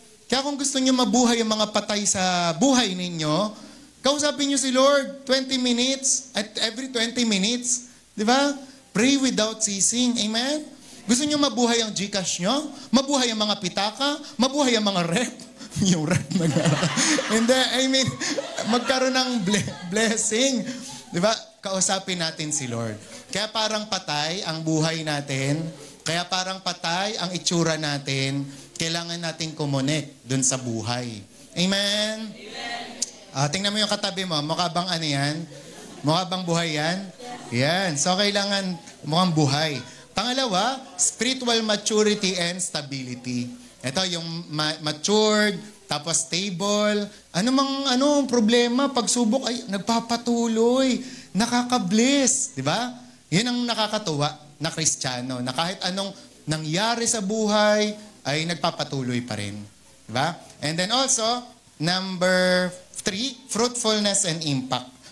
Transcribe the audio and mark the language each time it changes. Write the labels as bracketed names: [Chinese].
[Filipino] Kaya kung gusto niyo mabuhay ang mga patay sa buhay ninyo, kausapin niyo si Lord 20 minutes at every 20 minutes. Di ba? [English] Pray without ceasing. [Filipino] Amen? Gusto niyo mabuhay ang Gcash niyo? Mabuhay ang mga pitaka? Mabuhay ang mga rep? Yung rep hindi, [English] I mean, [Filipino] magkaroon ng blessing. Di ba? Kausapin natin si Lord. Kaya parang patay ang buhay natin. Kaya parang patay ang itsura natin. Kailangan natin kumonek dun sa buhay. Amen? Amen. Tingnan mo yung katabi mo. Mukha bang yan? Mukha bang buhay yan? Yan. So, kailangan mukhang buhay. [English] Pangalawa, spiritual maturity and stability. [Filipino] Ito, yung matured, tapos stable. Anong problema? Pagsubok ay nagpapatuloy. Nakaka-bless. Di ba? Yun ang nakakatuwa na Kristiyano. Na kahit anong nangyari sa buhay, ay nagpapatuloy pa rin. Di ba? [English] And then also, number 3, fruitfulness and impact.